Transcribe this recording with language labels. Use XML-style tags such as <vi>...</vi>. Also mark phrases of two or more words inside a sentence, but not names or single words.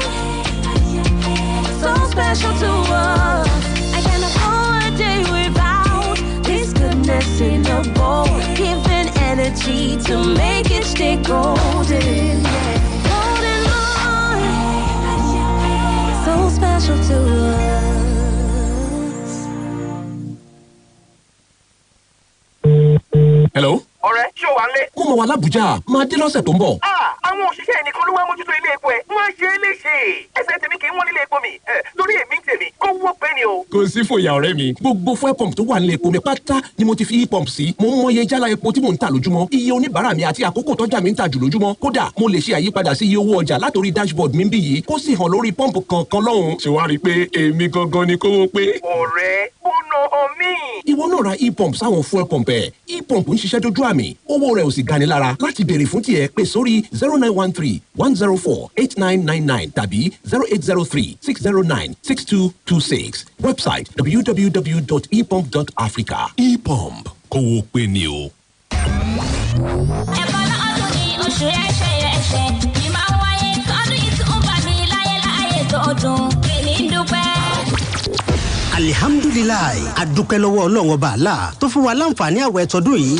<en>So special to us. I cannot go a day without this goodness in a bowl, giving energy to make it stay golden. Golden morn. So special to us. Hello.</en> <yo>Ọ̀rẹ́, ṣé o wà nílé? Mo wà l'Abuja, máa dé lọ́sẹ̀ tó ń bọ̀. Àwọn òṣìṣẹ́ ẹnìkan ló wá mójútó ilé epo ẹ̀. Wọ́n á ṣe é léṣe. Ẹsẹ̀ tèmi kì í wọ́n nílé epo mi. Lórí èmi ń tèmi, kó wó pé ni o. Kò sí fòyà ọ̀rẹ́ mi. Gbogbo</yo> <en>fuel pump</en> <yo>tó wà nílé epo mi pátá ni mo ti fi e-pump sí. Mo ń mọye jálá epo tí mò ń tà lójúmọ́. Iye oníbàárà mi àti àkókò tọ́jà mi ń tà jù lójúmọ́. Kódà mo lè ṣe àyípadà sí iye owó ọjà látòrí dashboard mi bí yìí kó sì hàn lórí pọ́ǹpù kankan lọ́hùn. Ṣé wàá rí i pé èmi gangan ni kówó pé? Ọ̀rẹ́, ó nà ọ́ mí. Ìwọ náà ra e-pump sáwọn</yo> <en>fuel pump</en> <yo>ẹ̀. E-pump ń ṣiṣẹ́ dójú àmì. Owó rẹ̀ ò sì gani lára. Láti béèrè fún tiẹ̀ pè sórí 0913-104-8999 tàbí 0803-609-6226.</yo> <en>Website www.epump.africa.</en> <yo>E-pump kówó pé ni o. Ẹ̀kọ́ lọ́dún ni oṣù ẹ̀ṣẹ̀ ni máa wáyé tọ́dún yìí tí ó bá mi láyé tó dùn èmi ń dúpẹ́. alihamdulilayi adúpẹ́ lọ́wọ́ ọlọ́run ọba àlá tó fún wa láǹfààní àwẹ̀ tọdún yìí.</yo>